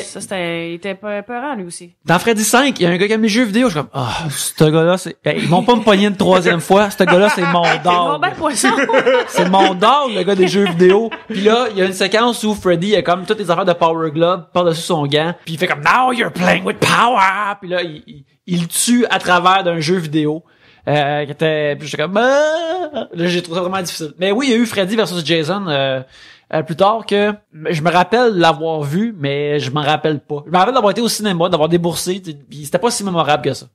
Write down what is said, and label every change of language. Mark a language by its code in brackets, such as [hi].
[fr] Ça, il était peurant, lui aussi. Dans Freddy 5, il y a un gars qui aime les jeux vidéo. Je suis comme, ce gars-là, ils vont pas me pogner une troisième fois. Ce gars-là, c'est mon Bon, [en] dog. [fr] ben, poisson! C'est mon dog, le gars des jeux vidéo. Puis là, il y a une séquence où Freddy, il a comme toutes les affaires de Power Glove par-dessus son gant. Puis il fait comme, [en] now you're playing with power. [fr] Puis là, il tue à travers d'un jeu vidéo. Qui était, puis j'étais comme, là, j'ai trouvé ça vraiment difficile. Mais oui, il y a eu Freddy versus Jason, plus tard que je me rappelle l'avoir vu, mais je m'en rappelle pas. Je me rappelle d'avoir été au cinéma, d'avoir déboursé, puis c'était pas si mémorable que ça.